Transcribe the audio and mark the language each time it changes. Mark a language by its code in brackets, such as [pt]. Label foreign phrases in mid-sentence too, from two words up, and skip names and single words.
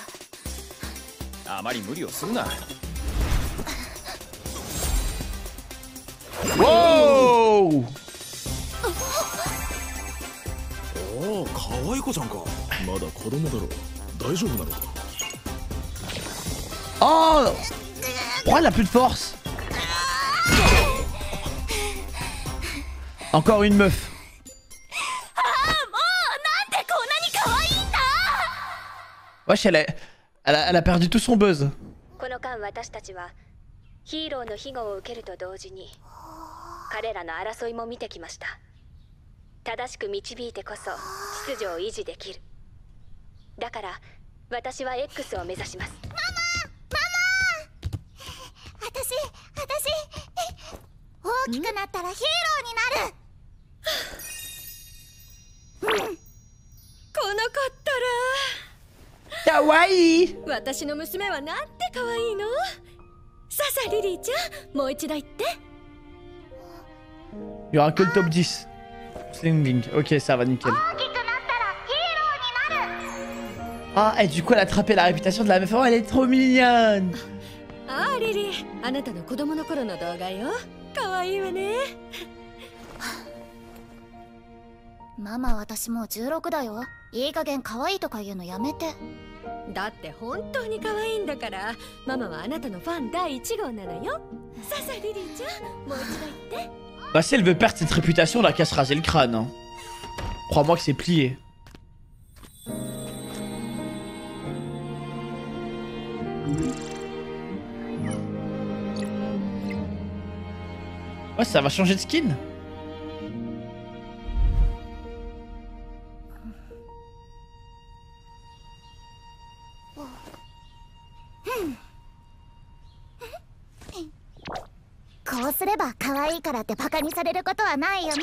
[ja] あまり無理をするな。 Wow! おお、可愛い子ちゃんか。まだ子供だろ。大丈夫なのか。 Oh! [fr] Pourquoi elle a plus de force? Encore une meuf. Wesh, elle a perdu tout son buzz. [ja] この間私たちはヒーローの庇護を受けると同時に彼らの争いも見てきました。正しく導いてこそ秩序を維持できる。だから私は X を目指します。ママ私大きくなったらヒーローになる。この子ったらかわいい。私の娘はなんてかわいいの。さあリリーちゃん、もう一度言って。 [fr] Il y aura que le top 10. Sling Link. Ok, ça va nickel. Ah, et du coup, elle a attrapé la réputation de la meuf. Oh, elle est trop mignonne. [ja] ああリリー、あなたの子供の頃の動画よ。かわいいわね。ママ、私もう16だよ。いい加減可愛いとか言うのやめて。だって本当に可愛いんだから。ママはあなたのファン第1号なのよ。さあリリーちゃん、もう一度言って。 [fr] Bah, si elle veut perdre cette réputation, on a qu'à se raser le crâne. Hein. Crois-moi que c'est plié. Ouais, ça va changer de skin. [ja] こうすれば可愛いからってバカにされることはないよね。